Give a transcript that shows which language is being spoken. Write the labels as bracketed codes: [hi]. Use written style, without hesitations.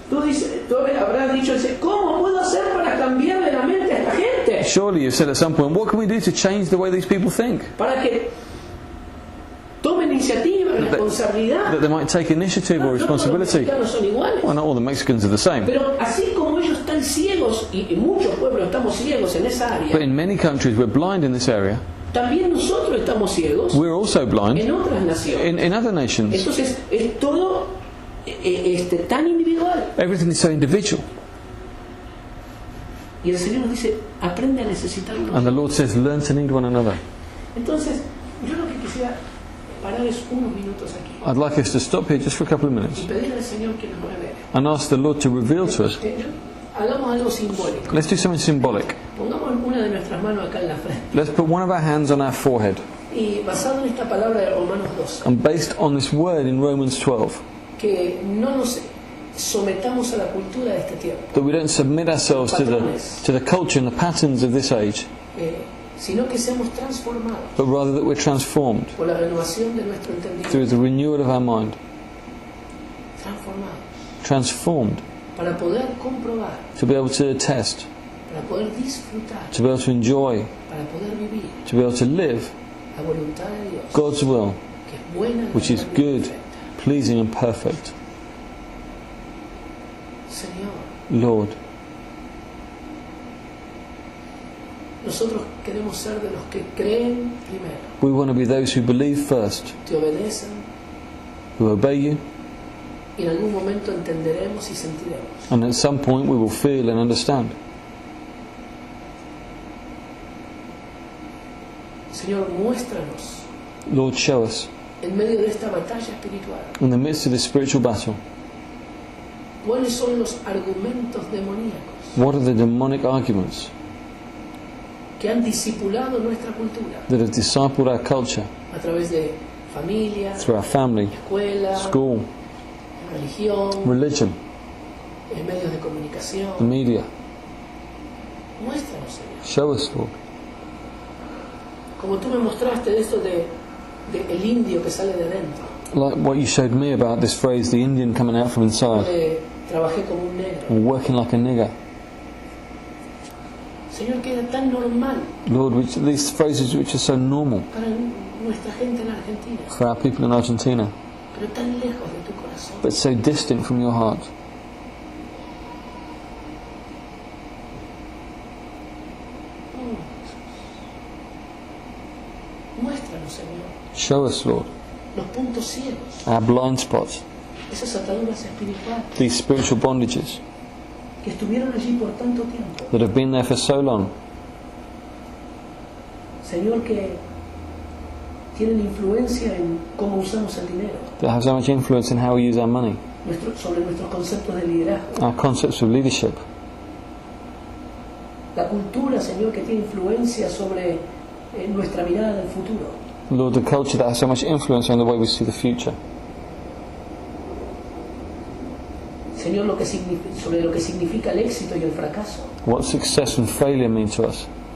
[es] tú habrás dicho, ¿cómo puedo hacer para cambiarle la mente a esta gente? [en] Surely you've said at some point, what can we do to change the way these people think? [es] Para que tomen iniciativa, responsabilidad. [en] That they might take initiative or [es] No todos los [en] responsibility. [es] mexicanos son iguales. [en] Well, not all the Mexicans are the same. [es] Pero así como ellos están ciegos, y muchos pueblos estamos ciegos en esa [en] But [es] área, [en] in many countries we're blind in this area. [es] también nosotros estamos ciegos [en] We're also blind [es] en otras naciones. [en] in other nations. [es] Entonces es todo tan individual. [en] Everything is so individual. [es] Y el Señor nos dice, aprende a necesitarnos. [en] And the Lord says, learn to need one another. [es] Entonces, yo lo que quisiera parar es unos minutos aquí [en] I'd like us to stop here just for a couple of [es] y [en] minutes [es] pedirle al Señor que nos revele. [en] and ask the Lord to reveal to us. [es] Hagamos algo simbólico. [en] Let's do something symbolic. [es] Pongamos una de nuestras manos acá en la frente. [en] Let's put one of our hands on our forehead. [es] Y basado en esta palabra de Romanos 12, [en] And based on this word in Romans 12, [es] que no nos sometamos a la cultura de este tiempo, [en] that we don't submit ourselves to the culture and the patterns of this age, [es] sino que seamos transformados [en] but rather that we're transformed [es] por la renovación de nuestro entendimiento. [en] through the renewal of our mind. [es] Transformados [en] Transformed [es] para poder comprobar, [en] to be able to test, [es] para poder disfrutar, [en] to be able to enjoy, [es] para poder vivir [en] to be able to live [es] la voluntad de Dios, [en] God's will, [es] que es buena, [en] which is [es] agradable y [en] good, [es] perfecta. [en] pleasing and perfect. [es] Señor, [en] Lord, [es] nosotros queremos ser de los que creen primero, [en] we want to be those who believe first, [es] te obedecen, [en] who obey you, [es] y en algún momento entenderemos y sentiremos. [en] and at some point we will feel and understand. [es] Señor, muéstranos [en] Lord, show us, [es] en medio de esta batalla espiritual, [en] in the midst of this spiritual battle, [es] cuáles son los argumentos demoníacos [en] what are the demonic arguments [es] que han discipulado nuestra cultura [en] that have discipled our culture [es] a través de familia, [en] through our family, [es] escuela, [en] school, [es] religión, [en] religion, [es] en medios de [en] the [es] comunicación. [en] media. [es] Muéstranos, Señor. [en] Show us, Lord. [es] Como tú me mostraste de esto de el indio que sale de adentro. [en] Like what you showed me about this phrase, the Indian coming out from inside, [es] Trabajé como un negro. [en] or working like a nigger. [es] Señor, que era tan normal [en] Lord, these phrases which are so normal [es] para nuestra gente en Argentina, [en] for our people in Argentina, [es] pero tan lejos de tu corazón. [en] but so distant from your heart. [es] Muéstranos, Señor, [en] Show us, Lord, [es] los puntos ciegos, [en] our blind spots, [es] esas ataduras espirituales [en] these spiritual bondages [es] que estuvieron allí por tanto tiempo. [en] that have been there for so long, [es] Señor, que tienen influencia en cómo usamos el dinero, [en] that have so much influence in how we use our money, [es] sobre nuestros conceptos de liderazgo. [en] our concepts of leadership. [es] La cultura, Señor, que tiene influencia sobre nuestra mirada del futuro. [en] Lord, the culture that has so much influence on the way we see the future. [es] Señor, sobre lo que significa el éxito y el fracaso. [en] What success and failure mean to us.